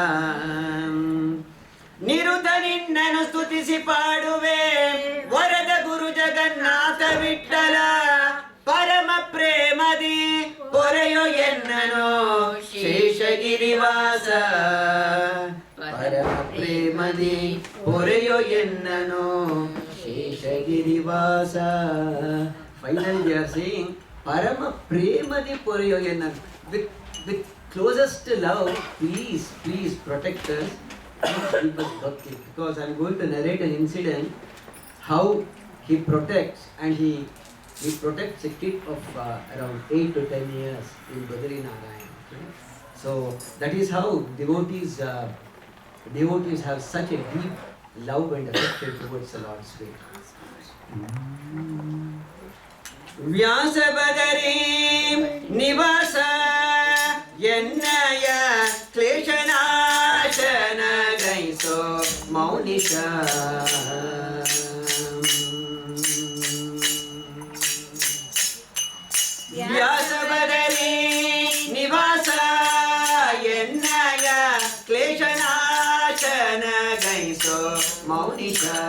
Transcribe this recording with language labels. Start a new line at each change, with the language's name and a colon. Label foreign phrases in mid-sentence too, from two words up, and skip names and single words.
Kannada: ನಿರುತ ನಿನ್ನನು ಸ್ತುತಿಸಿ ಪಾಡುವೆ ವರದ ಗುರು ಜಗನ್ನಾಥ ವಿಠಲ ಪರಮ ಪ್ರೇಮದಿ ಪೊರೆಯೋ ಎನ್ನನೋ ಶೇಷಗಿರಿವಾಸ ಪರಮ ಪ್ರೇಮದಿ ಪೊರೆಯೋ ಎನ್ನನೋ ಶೇಷಗಿರಿವಾಸ.
English: Finally they are saying
Kannada: ಪರಮ ಪ್ರೇಮದಿ ಪೊರೆಯೋ ಎನ್ನನು,
English: with closest love, please protect us, keep us bhakti, because I am going to narrate an incident how he protects, and he protects a kid of around 8 to 10 years in Badri Narayana. Okay? So that is how devotees have such a deep love and affection towards the Lord's way.
Kannada: ವ್ಯಾಸ ಬದರಿ ನಿವಾಸ ಎನ್ನಯ ಕ್ಲೇಶನಾಶನ ಗೈಸೋ ಮೌನಿಷ ವ್ಯಾಸ ಬದರಿ ನಿವಾಸ ಎನ್ನಯ ಕ್ಲೇಶನಾಶನ ಗೈಸೋ ಮೌನಿಷ